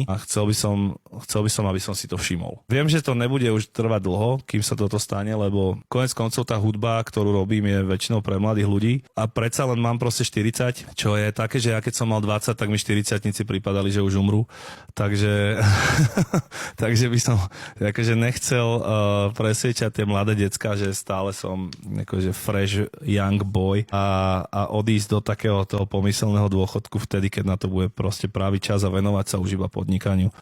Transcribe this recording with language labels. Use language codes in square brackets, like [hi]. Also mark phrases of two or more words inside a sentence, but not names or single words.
[sk] A chcel by som, aby som si to všimol. Viem, že to nebude už trvať dlho, kým sa toto stane, lebo konec koncov tá hudba, ktorú robím, je väčšinou pre mladých ľudí a predsa len mám proste 40, čo je také, že ja keď som mal 20, tak mi 40-tníci pripadali, že už umrú. Takže by som akože nechcel presviečať tie mladé decká, že stále som akože [en] fresh young boy [sk] a odísť do takého toho pomyselného dôchodku vtedy, keď na to bude proste pravý čas a venovať sa už iba podnikaniu.